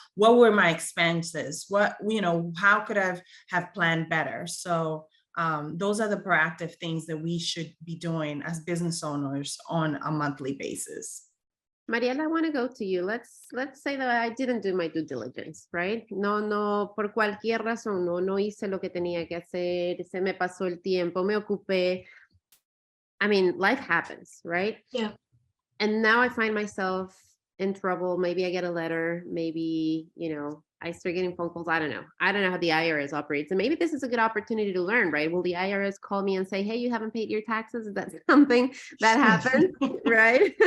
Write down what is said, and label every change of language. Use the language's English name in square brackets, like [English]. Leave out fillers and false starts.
[English] What were my expenses? What, you know, how could I have planned better? So those are the proactive things that we should be doing as business owners on a monthly basis. Mariela, I want to go to you. Let's say that I didn't do my due diligence, right? [Spanish] No, por cualquier razón, no hice lo que tenía que hacer, se me pasó el tiempo, me ocupé. [English] I mean, life happens, right? Yeah. And now I find myself in trouble. Maybe I get a letter, maybe, you know, I start getting phone calls. I don't know how the IRS operates. And maybe this is a good opportunity to learn, right? Will the IRS call me and say, hey, you haven't paid your taxes? Is that something that happened, right?